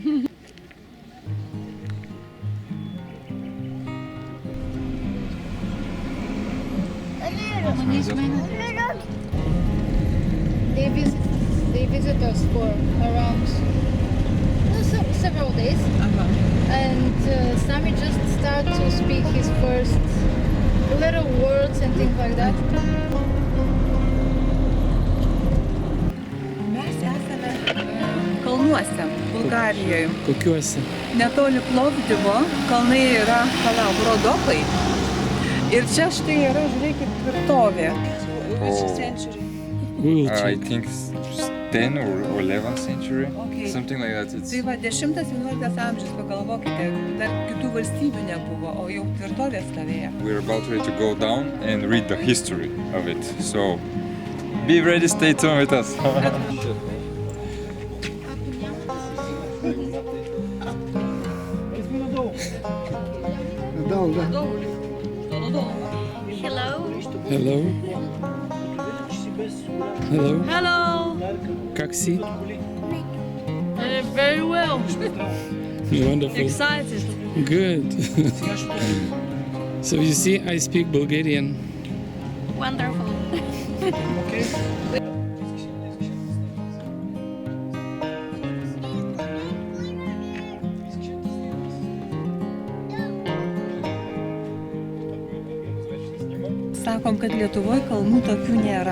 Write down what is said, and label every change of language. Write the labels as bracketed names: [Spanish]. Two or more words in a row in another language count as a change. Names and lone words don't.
[English] They visit us for around several days, and Sami just started to speak his first little words and things like that. [Lithuanian] Mes esame kalnuose, Bulgarijoje. Kokiuose? Netoli Plovdivo kalnai yra Rodopai. Ir čia štai yra, žiūrėkit, tvirtovė. [English] Which Oh. century? We will I check. think 10 or 11th century, Okay. something like that. It's [Lithuanian] Tai va, 10-11 amžius, pagalvokite, dar kitų valstybių nebuvo, o jau tvirtovė stovėjo. [English] we're about ready to go down and read the history of it. So be ready, stay tuned with us. Hello. Hello. Hello. Hello. [Bulgarian] Как си? [English] Very well. Wonderful. Excited. Good. So you see, I speak Bulgarian. Wonderful. [Lithuanian] Sakom, kad Lietuvoje kalnų tokių nėra.